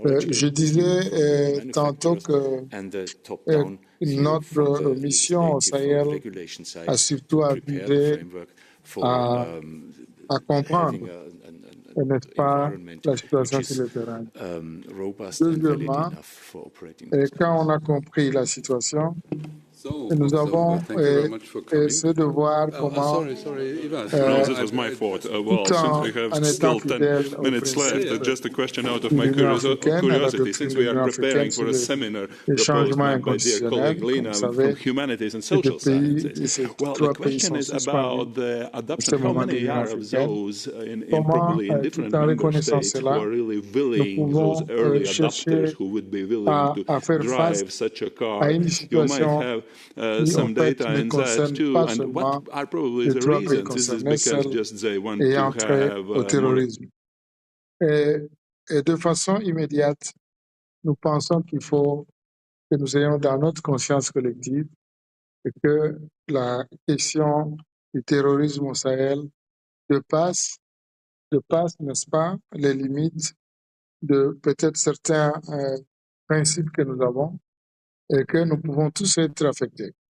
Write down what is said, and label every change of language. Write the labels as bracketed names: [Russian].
[French] Je disais tantôt que notre mission au Sahel a surtout à viser à comprendre, n'est-ce pas, la situation sur le terrain. Deuxièmement, quand on a compris la situation, nous avons ce devoir comment [English] this was my fault. Well, since we have still 10 minutes left, just a question out of my curiosity. Since we are preparing for a seminar proposed by dear colleague Lena from Humanities and Social Sciences, well, the question is about the adoption. How many are of those probably in different member states who are really willing, those early adopters who would be willing to drive such a car? You might have some data in that too, and what are probably the reasons? Is this because just they want to have [French] au terrorisme? Et de façon immédiate, nous pensons qu'il faut que nous ayons dans notre conscience collective que la question du terrorisme au Sahel dépasse, n'est-ce pas, les limites de peut-être certains principes que nous avons, et que nous pouvons tous être affectés.